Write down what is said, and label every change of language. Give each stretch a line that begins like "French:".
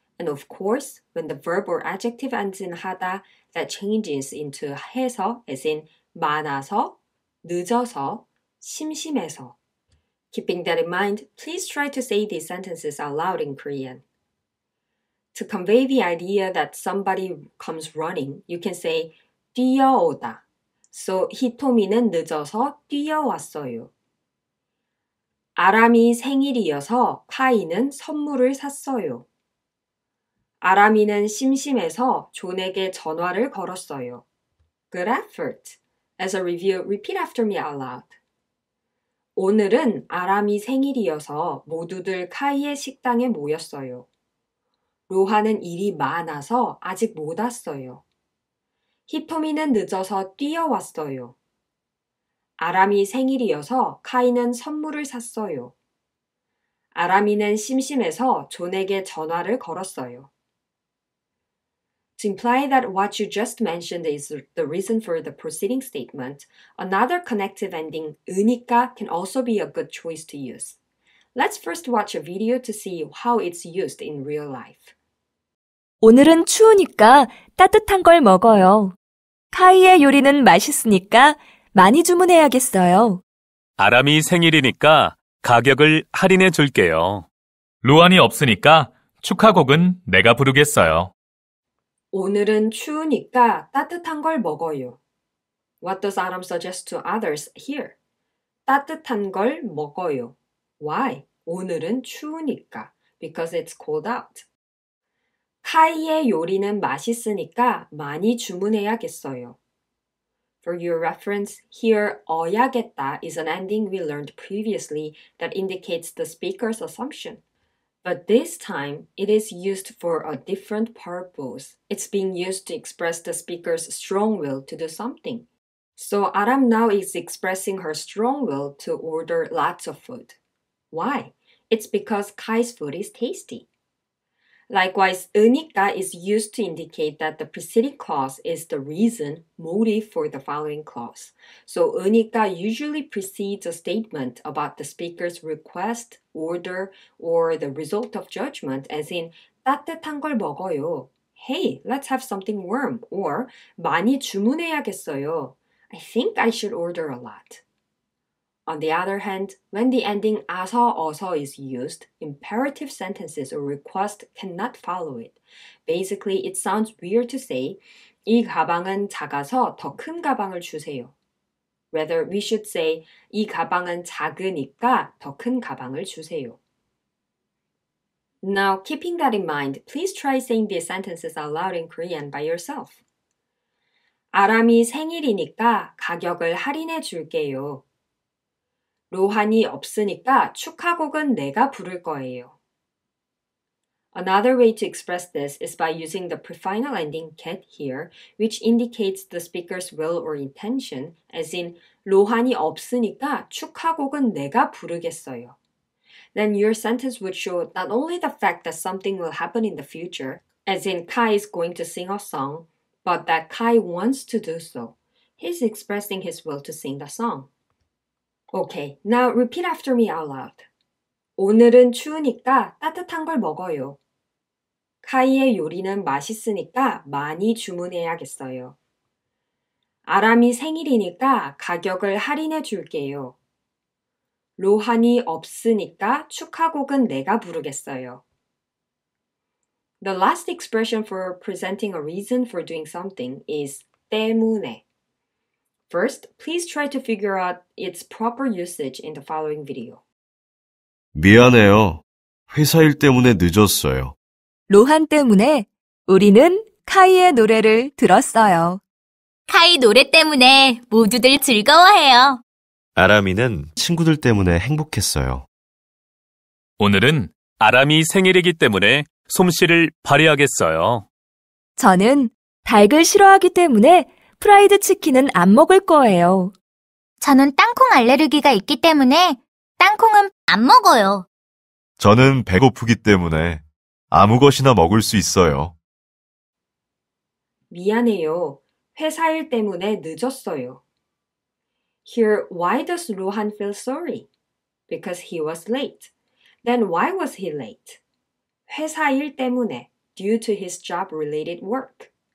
English: And of course, when the verb or adjective ends in 하다, that changes into 해서, as in 많아서, 늦어서, 심심해서. Keeping that in mind, please try to say these sentences out loud in Korean. To convey the idea that somebody comes running, you can say 뛰어오다.
Korean: So 히토미는 늦어서 뛰어왔어요. 아람이 생일이어서 카이는 선물을 샀어요. 아람이는 심심해서 존에게 전화를 걸었어요.
English: Good effort. As a review, repeat after me out loud.
Korean: 오늘은 아람이 생일이어서 모두들 카이의 식당에 모였어요. 로하는 일이 많아서 아직 못 왔어요. 히토미는 늦어서 뛰어왔어요. 아람이 생일이어서 카이는 선물을 샀어요. 아람이는 심심해서 존에게 전화를 걸었어요.
English: To imply that what you just mentioned is the reason for the preceding statement, another connective ending, 으니까, can also be a good choice to use. Let's first watch a video to see how it's used in real life.
Korean: 오늘은 추우니까 따뜻한 걸 먹어요. 카이의 요리는 맛있으니까 많이 주문해야겠어요. 아람이 생일이니까 가격을 할인해 줄게요. 로한이 없으니까 축하곡은 내가 부르겠어요. 오늘은 추우니까 따뜻한 걸 먹어요.
English: What does Aram suggest to others here?
Korean: 따뜻한 걸 먹어요.
English: Why?
Korean: 오늘은 추우니까.
English: Because it's cold out.
Korean: 카이의 요리는 맛있으니까 많이 주문해야겠어요.
English: For your reference, here 어야겠다 is an ending we learned previously that indicates the speaker's assumption. But this time, it is used for a different purpose. It's being used to express the speaker's strong will to do something. So Aram now is expressing her strong will to order lots of food. Why? It's because Kai's food is tasty. Likewise, 으니까 is used to indicate that the preceding clause is the reason, motive for the following clause. So 으니까 usually precedes a statement about the speaker's request, order, or the result of judgment, as in
Korean: 따뜻한 걸 먹어요.
English: Hey, let's have something warm.
Korean: Or 많이 주문해야겠어요.
English: I think I should order a lot. On the other hand, when the ending 아서 어서 is used, imperative sentences or request cannot follow it. Basically, it sounds weird to say,
Korean: 이 가방은 작아서 더 큰 가방을 주세요.
English: Rather, we should say,
Korean: 이 가방은 작으니까 더 큰 가방을 주세요.
English: Now, keeping that in mind, please try saying these sentences out loud in Korean by yourself.
Korean: 아람이 생일이니까 가격을 할인해 줄게요. 로한이 없으니까 축하곡은 내가 부를 거예요.
English: Another way to express this is by using the prefinal ending get here, which indicates the speaker's will or intention, as in
Korean: 로한이 없으니까 축하곡은 내가 부르겠어요.
English: Then your sentence would show not only the fact that something will happen in the future, as in Kai is going to sing a song, but that Kai wants to do so. He's expressing his will to sing the song. Okay, now repeat after me out loud.
Korean: 오늘은 추우니까 따뜻한 걸 먹어요. 카이의 요리는 맛있으니까 많이 주문해야겠어요. 아람이 생일이니까 가격을 할인해 줄게요. 로한이 없으니까 축하곡은 내가 부르겠어요.
English: The last expression for presenting a reason for doing something is 때문에. First, please try to figure out its proper usage in the following video.
Korean: 미안해요. 회사 일 때문에 늦었어요. 로한 때문에 우리는 카이의 노래를 들었어요. 카이 노래 때문에 모두들 즐거워해요. 아람이는 친구들 때문에 행복했어요. 오늘은 아람이 생일이기 때문에 솜씨를 발휘하겠어요. 저는 닭을 싫어하기 때문에 프라이드 치킨은 안 먹을 거예요. 저는 땅콩 알레르기가 있기 때문에 땅콩은 안 먹어요. 저는 배고프기 때문에 아무 것이나 먹을 수 있어요. 미안해요. 회사 일 때문에 늦었어요.
English: Here, why does Rohan feel sorry? Because he was late. Then why was he late?
Korean: 회사 일 때문에,
English: due to his job-related work.